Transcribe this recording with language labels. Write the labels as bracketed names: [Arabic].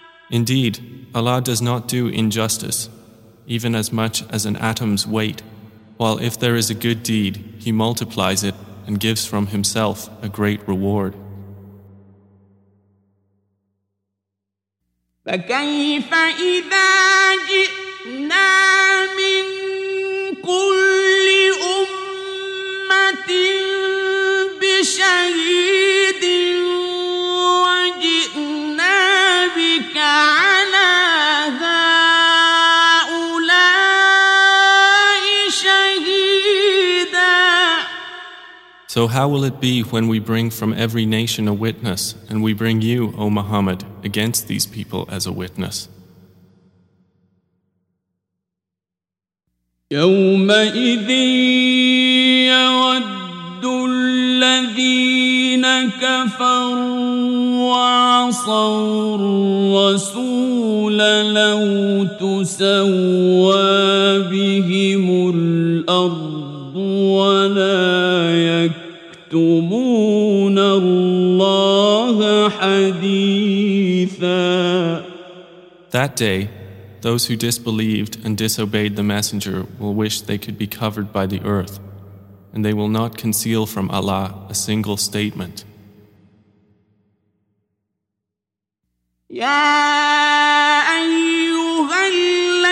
[English] Indeed, Allah does not do injustice, even as much as an atom's weight, while if there is a good deed, He multiplies it and gives from Himself a great reward. [Arabic] فكيف إذا جئنا من كل أمة بشهيد وجئنا بك على هؤلاء شهيدا؟ [English] So how will it be when we bring from every nation a witness, and we bring you, O Muhammad, against these people as a witness? [Arabic] يومئذ يود الذين كفروا وعصوا الرسول لو تسوى بهم الأرض ولا يكتمون الله حديثا. [English] That day, those who disbelieved and disobeyed the Messenger will wish they could be covered by the earth, and they will not conceal from Allah a single statement. [Arabic] Ya ayyuhal